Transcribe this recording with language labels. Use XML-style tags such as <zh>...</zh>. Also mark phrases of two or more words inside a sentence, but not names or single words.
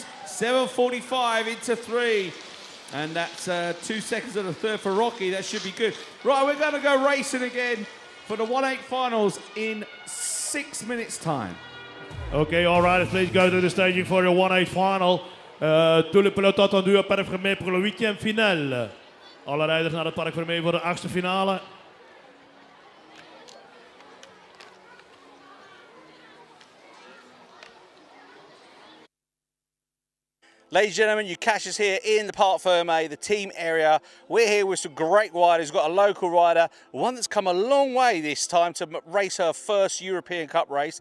<en>7:45 into 3. And that's 2 seconds of the 3rd for Rocky. That should be good. Right, we're going to go racing again for the 1/8 finals in 6 minutes' time. Okay, all riders, please go to the staging for the 1/8 final.</en> <fr>Tous les pilotes attendus à parc fermé pour le 8e finale.</fr> <nl>Alle rijders naar het</nl> <fr>park fermé</fr> <nl>voor de 8e finale.</nl> <en>Ladies and gentlemen, you catch us here in the</en> <fr>Parc Fermé,</fr> <en>the team area. We're here with some great riders. We've got a local rider, one that's come a long way this time to race her first European Cup race.</en>